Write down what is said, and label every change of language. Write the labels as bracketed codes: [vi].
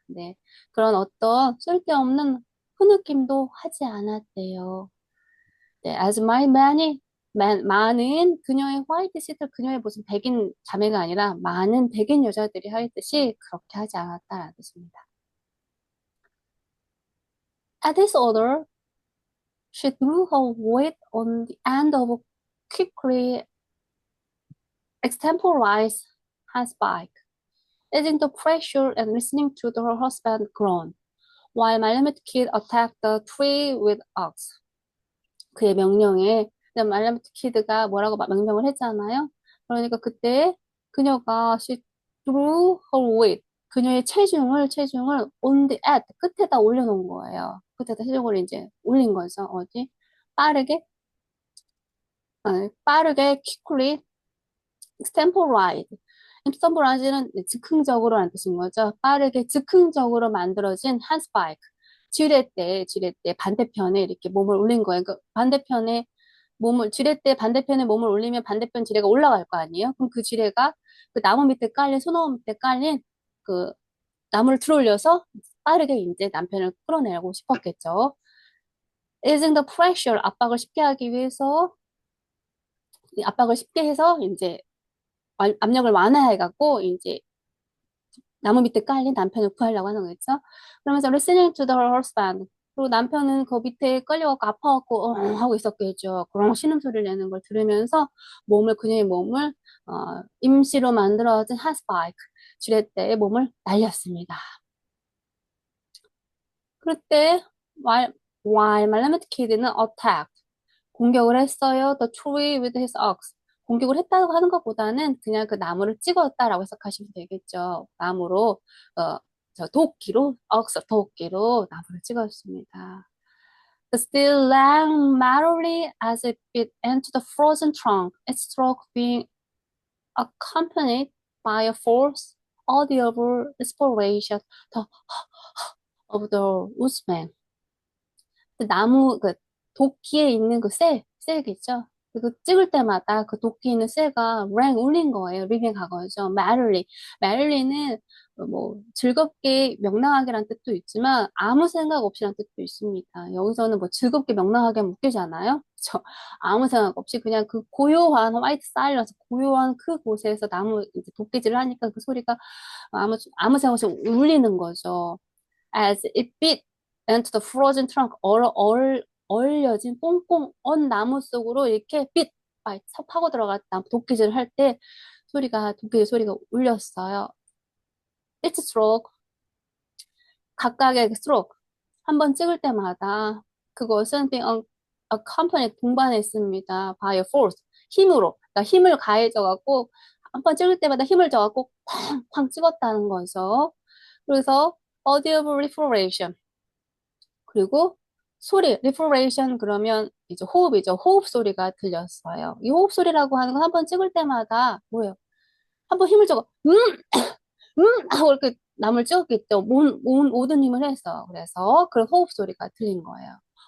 [ko] 네, 그런 어떤 쓸데없는 흐느낌도 하지 않았대요. 네, as my 많은 그녀의 화이트 시들 그녀의 무슨 백인 자매가 아니라 많은 백인 여자들이 하였듯이 그렇게 하지 않았다라는 뜻입니다. [en] At this order, she threw her weight on the end of a quickly extemporized handspike, easing the pressure and listening to her husband groan, while Malamute Kid attacked the tree with axe. [ko] 그의 명령에 말라무트 키드가 뭐라고 명령을 했잖아요. 그러니까 그때 그녀가 [en] she threw her weight, [ko] 그녀의 체중을 on the at 끝에다 올려놓은 거예요. 끝에다 체중을 이제 올린 거죠. 어디? 빠르게 빠르게 [en] quickly extemporized. [ko] extemporized는 즉흥적으로라는 뜻인 거죠. 빠르게 즉흥적으로 만들어진 handspike. 지뢰대 반대편에 이렇게 몸을 올린 거예요. 그 반대편에 몸을, 지렛대 반대편에 몸을 올리면 반대편 지뢰가 올라갈 거 아니에요? 그럼 그 지뢰가 그 나무 밑에 깔린, 소나무 밑에 깔린 그 나무를 들어올려서 빠르게 이제 남편을 끌어내고 싶었겠죠. [en] Easing the pressure, [ko] 압박을 쉽게 하기 위해서, 이 압박을 쉽게 해서 이제 압력을 완화해갖고 이제 나무 밑에 깔린 남편을 구하려고 하는 거겠죠. [en] 그러면서 listening to the husband. [ko] 그리고 남편은 그 밑에 끌려갖고 아파갖고 하고 있었겠죠. 그런 신음소리를 내는 걸 들으면서 그녀의 몸을 임시로 만들어진 핫스파이크 지렛대에 몸을 날렸습니다. 그때 while 말라메트 키드는 attacked 공격을 했어요. [en] The tree with his axe. [ko] 공격을 했다고 하는 것보다는 그냥 그 나무를 찍었다라고 해석하시면 되겠죠. 나무로, 도끼로, 도끼로 나무를 찍었습니다. [en] The steel rang merrily as it bit into the frozen trunk, its stroke being accompanied by a force audible respiration of the woodsman. [ko] 그 도끼에 있는 그 쇠겠죠. 그 찍을 때마다 그 도끼에 있는 쇠가 랭 울린 거예요. 링의 과거죠. merrily. merrily는 뭐 즐겁게 명랑하게란 뜻도 있지만 아무 생각 없이란 뜻도 있습니다. 여기서는 뭐 즐겁게 명랑하게 하면 웃기잖아요. 그쵸? 아무 생각 없이 그냥 그 고요한 화이트 사일런스 고요한 그 곳에서 나무 이제 도끼질을 하니까 그 소리가 아무 생각 없이 울리는 거죠. [en] As it bit into the frozen trunk, [ko] 얼려진 꽁꽁 언 나무 속으로 이렇게 파고 들어갔다. 도끼질을 할 때 도끼질 소리가 울렸어요. [en] It's stroke, 각각의 stroke. [ko] 한 번 찍을 때마다 그것은 [en] being accompanied, [ko] 동반했습니다. [en] by a force, 힘으로. [ko] 그러니까 힘을 가해져갖고 한 번 찍을 때마다 힘을 줘갖고 쾅쾅 찍었다는 거죠. [en] 그래서 audible respiration. [ko] 그리고 소리, respiration 그러면 이제 호흡이죠. 호흡 소리가 들렸어요. 이 호흡 소리라고 하는 건 한 번 찍을 때마다 뭐예요? 한 번 힘을 줘서 하고 이렇게 남을 찍었겠죠. 모든 힘을 해서 그래서 그런 호흡 소리가 들린 거예요.